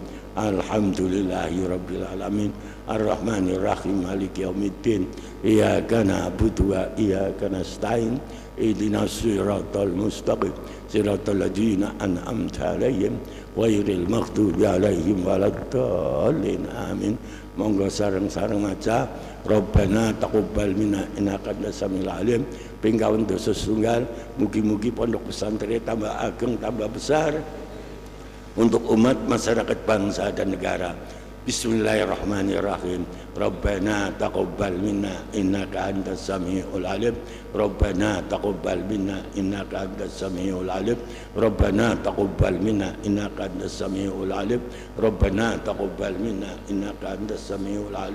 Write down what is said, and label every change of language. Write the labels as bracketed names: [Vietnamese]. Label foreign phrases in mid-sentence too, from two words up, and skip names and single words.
[Arabic] الحمد لله رب العالمين. الرحمن الرحيم مالك يوم الدين. إياك نعبد وإياك نستعين. اهدنا الصراط المستقيم صراط الذين أنعمت عليهم غير المغضوب عليهم ولا الضالين. آمين. [Javanese] Monggo sareng-sareng maca [Arabic] ربنا تقبل منا إنك أنت السميع العليم. [Javanese] Pingkawan dosa setunggal, mugi-mugi pondok pesantren tambah ageng, [Indonesian] tambah besar untuk umat masyarakat bangsa dan negara. [Arabic] بسم الله الرحمن الرحيم ربنا تقبل منا إنك أنت السميع العليم. ربنا تقبل منا إنك أنت السميع العليم. ربنا تقبل منا إنك أنت السميع العليم. ربنا تقبل منا إنك أنت السميع العليم.